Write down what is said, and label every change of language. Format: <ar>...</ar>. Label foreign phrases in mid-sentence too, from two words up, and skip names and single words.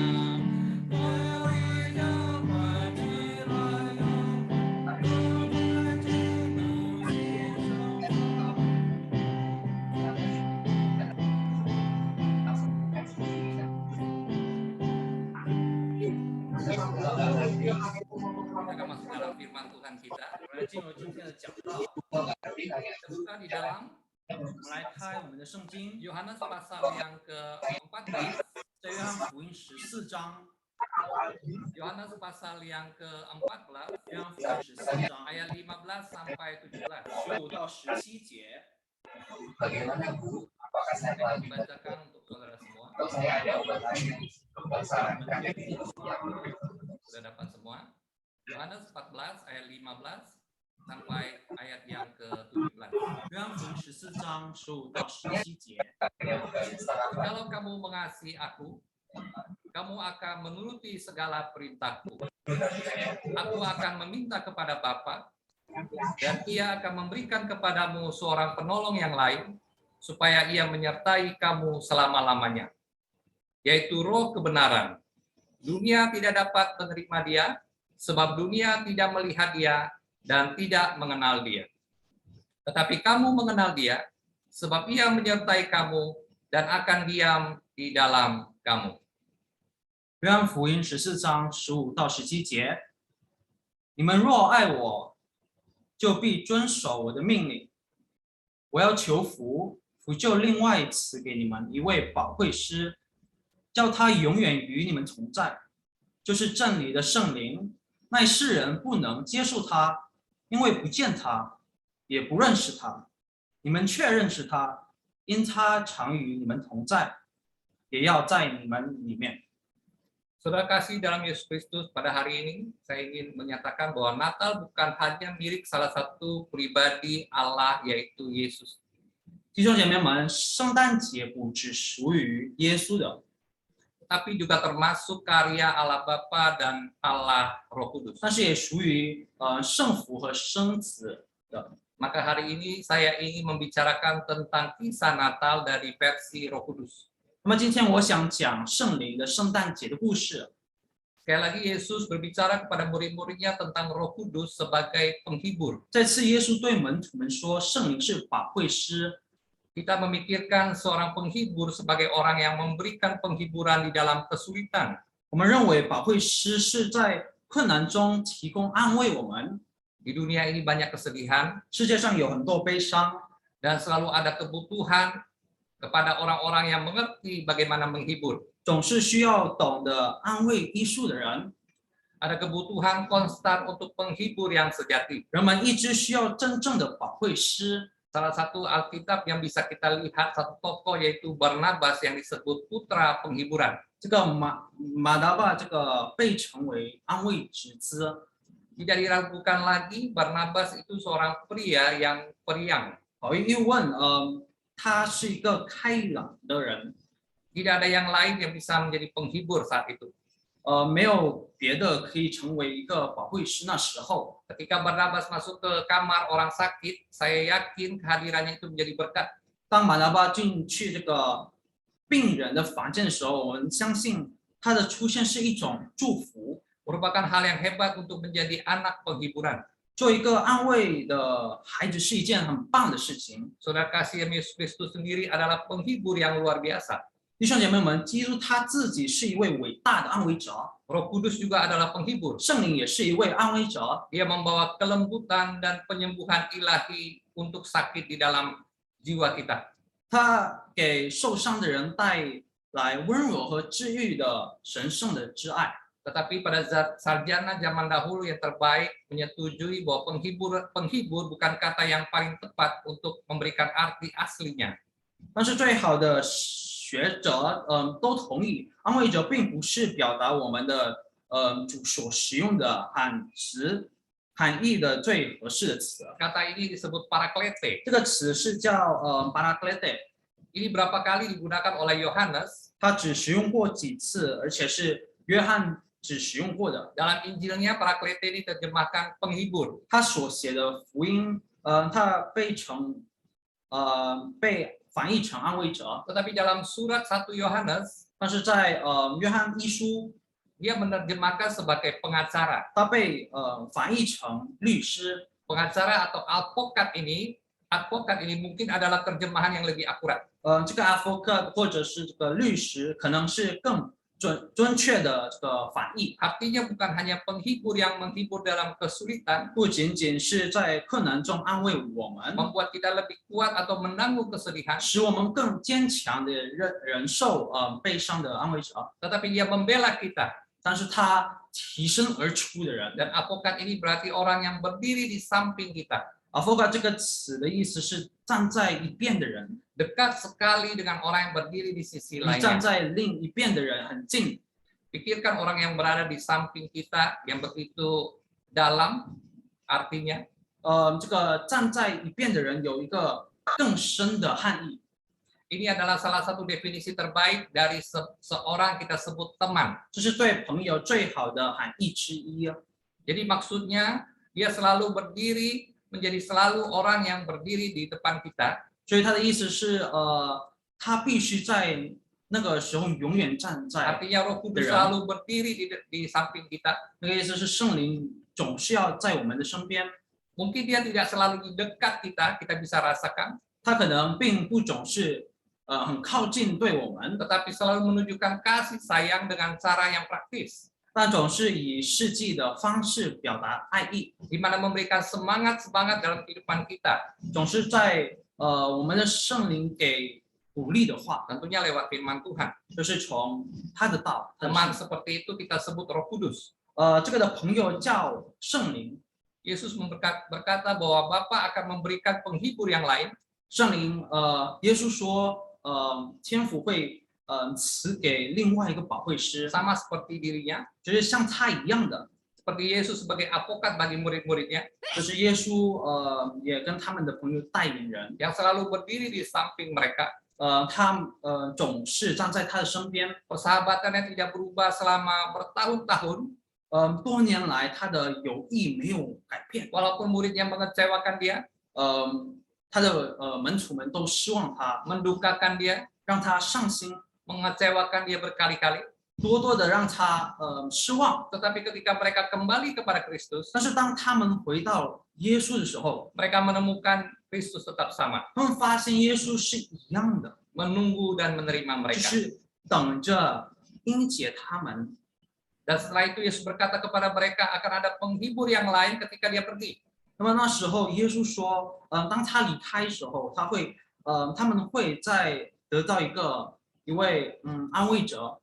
<id>Berinya penilaian kepada Kita akan masuk dalam firman Tuhan kita.</id> <zh>我们来进入今天的讲道。</zh> <id>Kita buka di dalam</id> <zh>我们来开我们的圣经，</zh> <id>Yohanes pasal yang ke-14.</id> <zh>在约翰福音14章，</zh> <id>Yohanes pasal yang ke-14</id> <zh>约翰福音14章</zh> <id>ayat 15 sampai 17.</id> <zh>15 到17节。</zh> <id>bagaimana Bu? Apakah saya Saya lagi membacakan untuk saudara semua. atau saya ada obatannya? Dokter sarankan Sudah dapat semua? Yohanes 14 ayat 15 sampai ayat yang ke-17.</id> <zh>约翰福音14章15到17节。</zh> <id>Kalau kamu mengasihi aku, kamu akan menuruti segala perintahku. Aku akan meminta kepada Bapa, dan Ia akan memberikan kepadamu seorang penolong yang lain, supaya Ia menyertai kamu selama-lamanya, yaitu Roh kebenaran. Dunia tidak dapat menerima Dia, sebab dunia tidak melihat Dia dan tidak mengenal Dia. Tetapi kamu mengenal Dia, sebab Ia menyertai kamu dan akan diam di dalam kamu.</id> <zh>约翰福音14章15到17节，你们若爱我，就必遵守我的命令。我要求父，父就另外赐给你们一位保惠师，叫他永远与你们同在，就是真理的圣灵。那世人不能接受他，因为不见他，也不认识他。你们却认识他，因他常与你们同在，也要在你们里面。</zh> <id>Saudara kasih dalam Yesus Kristus, pada hari ini saya ingin menyatakan bahwa Natal bukan hanya milik salah satu pribadi Allah, yaitu Yesus.</id> <zh>弟兄姐妹们，圣诞节不只属于耶稣的，</zh> <id>Tapi juga termasuk karya Allah Bapa dan Allah Roh Kudus.</id> <zh>但是也属于圣父和圣子的。</zh> <id>Maka hari ini saya ingin membicarakan tentang kisah Natal dari versi Roh Kudus.</id> <zh>那么今天我想讲圣灵的圣诞节的故事。</zh> <id>Sekali lagi Yesus berbicara kepada murid-muridnya tentang Roh Kudus sebagai penghibur.</id> <zh>这次耶稣对门徒们说，圣灵是保惠师。</zh> <id>Kita memikirkan seorang penghibur sebagai orang yang memberikan penghiburan di dalam kesulitan.</id> <zh>我们认为保惠师是在困难中提供安慰我们。</zh> <id>Di dunia ini banyak kesedihan</id> <zh>世界上有很多悲伤，</zh> <id>dan selalu ada kebutuhan kepada orang-orang yang mengerti bagaimana menghibur.</id> <zh>总是需要懂得安慰医术的人。</zh> <id>Ada kebutuhan konstan untuk penghibur yang sejati.</id> <zh>人们一直需要真正的保惠师。</zh> <id>Salah satu Alkitab yang bisa kita lihat satu tokoh yaitu Barnabas yang disebut putra penghiburan.</id> <zh>这个马达巴这个被称为安慰之子。</zh> <id>Tidak diragukan lagi Barnabas itu seorang pria yang periang.</id> <zh>毫无疑问，他是一个开朗的人。</zh> <id>Tidak ada yang lain yang bisa menjadi penghibur saat itu.</id> <zh>没有别的可以成为一个保惠师。那时候，</zh> <id>Ketika Barnabas masuk ke kamar orang sakit, saya yakin kehadirannya itu menjadi berkat.</id> <zh>当马达巴进去这个病人的房间的时候，我们相信他的出现是一种祝福。</zh> <id>Merupakan hal yang hebat untuk menjadi anak penghiburan.</id> <zh>做一个安慰的孩子是一件很棒的事情。</zh> <id>Saudara kasih Yesus Kristus sendiri adalah penghibur yang luar biasa.</id> <zh>弟兄姐妹们，基督他自己是一位伟大的安慰者，</zh> <id>Roh Kudus juga adalah penghibur.</id> <zh>圣灵也是一位安慰者。</zh> <id>Dia membawa kelembutan dan penyembuhan ilahi untuk sakit di dalam jiwa kita.</id> <zh>他给受伤的人带来温柔和治愈的神圣的挚爱。</zh> <id>Tetapi pada sarjana zaman dahulu yang terbaik menyetujui bahwa penghibur bukan kata yang paling tepat untuk memberikan arti aslinya.</id> <zh>但是最好的学者，都同意，安慰者并不是表达我们的主所使用的含义的最合适的词。</zh> <id>Kata ini disebut paraklete.</id> <zh>这个词是叫 paraklete，</zh> <id>Ini berapa kali digunakan oleh Yohanes</id> <zh>它只使用过几次，而且是约翰只使用过的。</zh> <id>dalam Injilnya paraklete ini terjemahkan penghibur.</id> <zh>他所写的福音，他被翻译成安慰者，</zh> <id>Tetapi dalam surat 1 Yohanes</id> <zh>但是在约翰一书，</zh> <id>dia menerjemahkan sebagai pengacara.</id> <zh>他被翻译成律师。</zh> <id>Pengacara atau advokat ini mungkin adalah terjemahan yang lebih akurat.</id> <zh>这个 advocate 或者是这个律师，可能是更准确的这个翻译。</zh> <id>Artinya bukan hanya penghibur yang menghibur dalam kesulitan,</id> <zh>不仅仅是在困难中安慰我们，</zh> <id>membuat kita lebih kuat atau menanggung kesedihan,</id> <zh>使我们更坚强的忍受悲伤的安慰者，</zh> <id>tetapi dia membela kita.</id> <zh>但是他提身而出的人。</zh> <id>Dan advokat ini berarti orang yang berdiri di samping kita,</id> <zh>advocate 这个词的意思是站在一边的人，</zh> <id>dekat sekali dengan orang yang berdiri di sisi</id> <zh>离站</zh> <id>lainnya.</id> <zh>在另一边的人很近。</zh> <id>Pikirkan orang yang berada di samping kita yang begitu dalam, artinya</id> <zh>这个站在一边的人有一个更深的含义。</zh> <id>ini adalah salah satu definisi terbaik dari seorang kita sebut teman.</id> <zh>这是对朋友最好的含义之一。</zh> <id>Jadi maksudnya dia selalu berdiri, menjadi selalu orang yang berdiri di depan kita.</id> <zh>所以他的意思是，他必须在那个时候永远站在。</zh> <id>Artinya Roh Kudus selalu berdiri di samping kita.</id> <zh>那个意思是圣灵总是要在我们的身边。</zh> <id>Mungkin dia tidak selalu di dekat kita bisa rasakan.</id> <zh>他可能并不总是很靠近对我们，</zh> <id>Tetapi selalu menunjukkan kasih sayang dengan cara yang praktis.</id> <zh>但总是以实际的方式表达爱意，</zh> <id>Di mana memberikan semangat dalam kehidupan kita.</id> <zh>总是在我们的圣灵给鼓励的话，</zh> <id>Tentunya lewat firman Tuhan.</id> <zh>就是从他的道。</zh> <id>Teman seperti itu kita sebut Roh Kudus.</id> <zh>这个的朋友叫圣灵。</zh> <id>Yesus berkata bahwa Bapa akan memberikan penghibur yang lain.</id> <zh>圣灵，耶稣说，天父会赐给另外一个保惠师，</zh> <id>Sama seperti dirinya.</id> <zh>就是像他一样的，</zh> <id>Seperti Yesus sebagai advokat bagi murid-muridnya.</id> <zh>就是耶稣也跟他们的朋友带领人，</zh> <id>Yang selalu berdiri di samping mereka.</id> <zh>他总是站在他的身边。</zh> <id>Persahabatan yang tidak berubah selama bertahun-tahun.</id> <zh>多年来他的友谊没有改变，</zh> <id>Walaupun muridnya mengecewakan dia,</id> <zh>他的门徒们都希望他，</zh> <id>mendukakan dia,</id> <zh>让他伤心，</zh> <id>mengecewakan dia berkali-kali.</id> <zh>多多的让他失望。</zh> <id>Tetapi ketika mereka kembali kepada Kristus,</id> <zh>但是当他们回到耶稣的时候，</zh> <id>mereka menemukan Kristus tetap sama,</id> <zh>他们发现耶稣是一样的，</zh> <id>menunggu dan menerima</id> <zh>就</zh> <id>mereka.</id> <zh>是等着迎接他们。</zh> <id>Dan setelah itu Yesus berkata kepada mereka akan ada penghibur yang lain ketika dia pergi.</id> <zh>那么那时候耶稣说，当他离开的时候，他们会再得到一位安慰者。</zh>